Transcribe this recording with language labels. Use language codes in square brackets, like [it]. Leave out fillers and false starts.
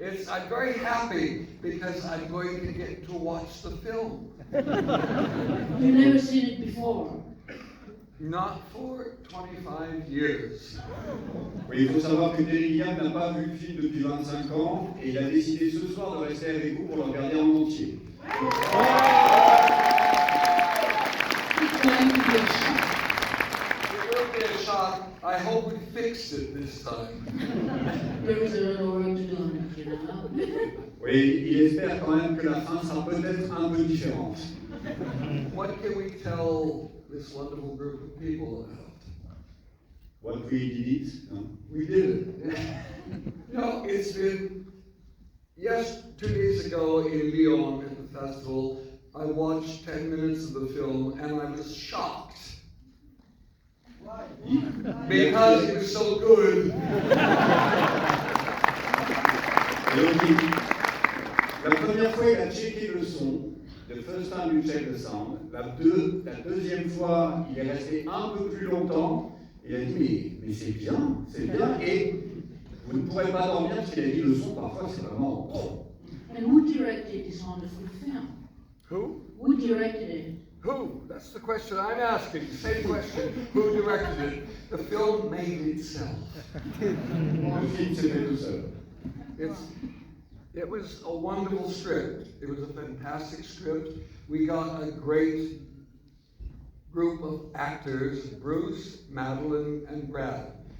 [en] I'm very happy because I'm going to get to watch the film. You've never seen it before. Not for 25 years. [fr] Oui, il faut savoir que Gilliam n'a pas vu le film depuis 25 ans et il a décidé ce soir de rester avec vous pour le regarder en entier. [en] It's going to be a shock. It will be a shock. I hope we fixed it this time. There is a lot of work to do on it, you know. [fr] Oui, il espère quand même que la fin sera peut-être un peu différente. [en] What can we tell this wonderful group of people about? What we did it. We did it. No, it's been, yes, 2 days ago in Lyon at the festival, I watched 10 minutes of the film and I was shocked. Why? Because it was so good. [fr] Et donc, la première fois, il a checké le son. [en] The first time you check the sound. [fr] La deuxième fois, il est resté un peu plus longtemps. Il a dit, mais c'est bien, et vous ne pourrez pas dormir parce qu'il a dit le son parfois c'est vraiment trop. [en] And who directed this wonderful film? Who? Who directed it? Who? That's the question I'm asking. Same question. Who directed it? The film made itself. [fr] Le film s'est fait tout seul. [en] It was a wonderful script. It was a fantastic script. We got a great group of actors, Bruce, Madeline, and Brad.